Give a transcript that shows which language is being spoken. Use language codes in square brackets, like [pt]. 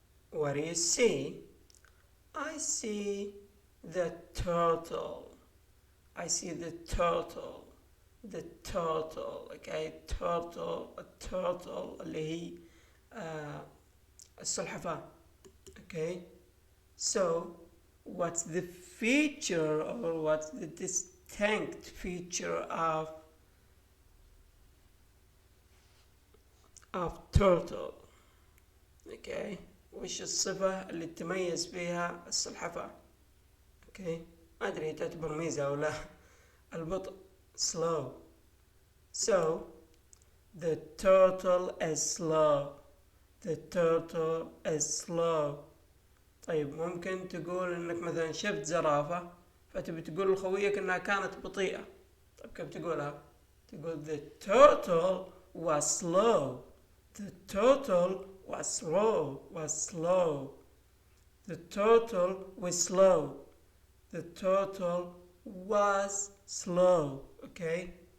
[en] What do you see? I see the turtle. I see the turtle. The turtle. Okay. [ar] Turtle اللي هي السلحفاة. [en] Okay. So what's the feature or what's the distinct feature of turtle? Okay. [ar] وش الصفة اللي تميز فيها السلحفاة؟ okay. ما أدري تعتبر ميزة أو لا. البطء slow. [en] So the turtle is slow. The turtle is slow. [ar] طيب ممكن تقول إنك مثلا شفت زرافة فتبي تقول لخويك إنها كانت بطيئة. طيب كيف تقولها؟ تقول [en] the turtle was slow. The turtle was slow. The turtle was slow. The turtle was slow. Okay.